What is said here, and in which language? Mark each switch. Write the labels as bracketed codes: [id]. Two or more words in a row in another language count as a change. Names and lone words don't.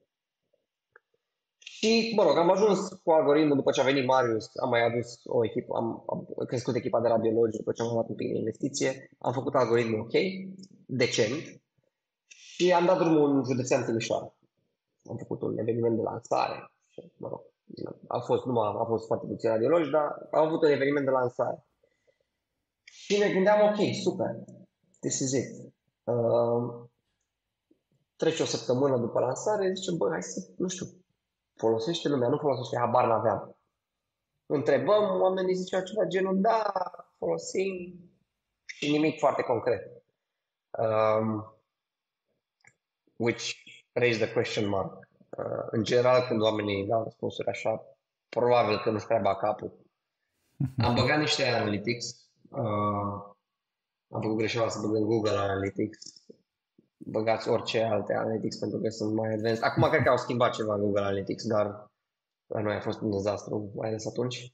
[ro] Și, mă rog, am ajuns cu algoritmul după ce a venit Marius, am mai adus o echipă, am crescut echipa de radiologi după ce am luat un pic de investiție, am făcut algoritmul ok, decent, și am dat drumul în județean Timișoara. Am făcut un eveniment de lansare și, mă rog, a fost foarte puțin radiologi, dar am avut un eveniment de lansare. Și ne gândeam, ok, super, [en] this is it. [ro] Trece o săptămână după lansare, zicem, bă, hai să, nu știu, folosește lumea, nu folosește, habar n-aveam. Întrebăm, oamenii ziceau ceva genul, da, folosim, și nimic foarte concret. [en] Which raised the question mark. [ro] În general, când oamenii dau răspunsuri așa, probabil că nu-și prea bag capul. Am băgat niște analytics, am făcut greșeala să băgăm Google Analytics. Băgați orice alte Analytics pentru că sunt mai advanced. Acum cred că au schimbat ceva Google Analytics, dar la noi a fost un dezastru, mai ales atunci.